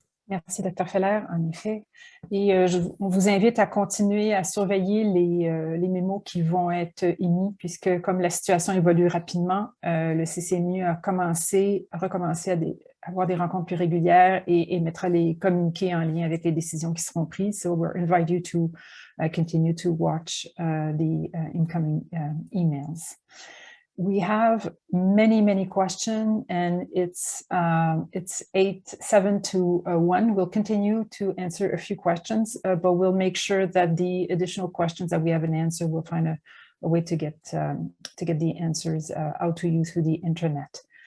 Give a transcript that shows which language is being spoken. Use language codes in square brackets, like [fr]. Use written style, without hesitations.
[fr] Merci, Dr. Feller, en effet. Et on vous invite à continuer à surveiller les mémos qui vont être émis, puisque comme la situation évolue rapidement, le CCMU a recommencé à avoir des rencontres plus régulières et émettra les communiqués en lien avec les décisions qui seront prises. [en] So we invite you to continue to watch the incoming emails. We have many questions, and it's 7 to 1. We'll continue to answer a few questions, but we'll make sure that the additional questions that we haven't answered, we'll find a way to get the answers out to you through the internet.